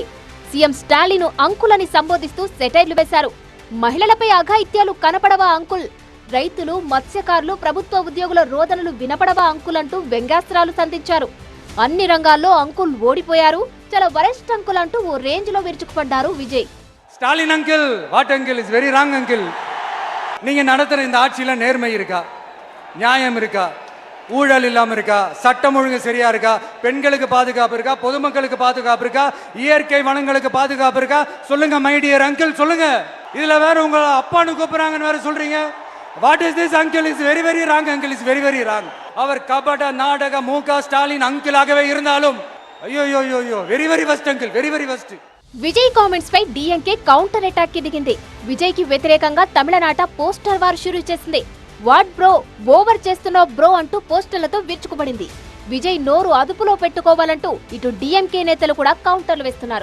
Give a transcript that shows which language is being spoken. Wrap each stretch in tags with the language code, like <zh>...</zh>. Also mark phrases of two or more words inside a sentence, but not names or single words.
<te>సీఎం స్టాలిన్ అంకుల్ అని సంబోధిస్తూ సెటైర్లు వేశారు. మహిళలపై అఘాయిత్యాలు కనపడవా అంకుల్, రైతులు, మత్స్యకారులు, ప్రభుత్వ ఉద్యోగుల రోదనలు వినపడవా అంకుల్ అంటూ వ్యంగ్యాస్త్రాలు సంధించారు. అన్ని రంగాల్లో అంకుల్ ఓడిపోయారు, చాలా</te> <en>worst uncle</en> <te>అంటూ ఓ రేంజ్ లో విరుచుకుపడ్డారు విజయ్.</te> <en>Stalin uncle, what uncle, is very wrong uncle.</en> <ta>நீங்க நடத்துற இந்த ஆட்சியில நேர்மை இருக்கா, நியாயம் இருக்கா, ஊழல் இல்லாம இருக்கா, சட்டம் ஒழுங்கு சரியா இருக்கா, பெண்களுக்கு பாதுகாப்பு இருக்கா, பொதுமக்களுக்கு பாதுகாப்பு இருக்கா, இயற்கை வளங்களுக்கு பாதுகாப்பு இருக்கா? சொல்லுங்க</ta> <en>my dear uncle,</en> <ta>சொல்லுங்க. இதுல வேற உங்க அப்பான்னு கூப்பிடுறாங்கன்னு வேற சொல்றீங்க.</ta> <en>What is this uncle? Is very very wrong uncle, is very very wrong.</en> <ta>அவர் கபட நாடக மூக ஸ்டாலின் அங்கிளாகவே இருந்தாலும் ஐயோ ஐயோ ஐயோ,</ta> <en>Very very first uncle, very very first.</en> <te>విజయ్ కామెంట్స్ పై డిఎంకే</te> <en>counter attack</en> <te>కి దిగింది. విజయ్ కి వ్యతిరేకంగా తమిళనాట</te> <en>poster war</en> <te>షురూ చేసింది.</te> <en>what bro,</en> <te>ఓవర్ చేస్తున్నావు బ్రో అంటూ పోస్టర్లతో విరుచుకుపడింది. విజయ్ నోరు అదుపులో పెట్టుకోవాలంటూ ఇటు డిఎంకే నేతలు కూడా కౌంటర్లు వేస్తున్నారు.</te>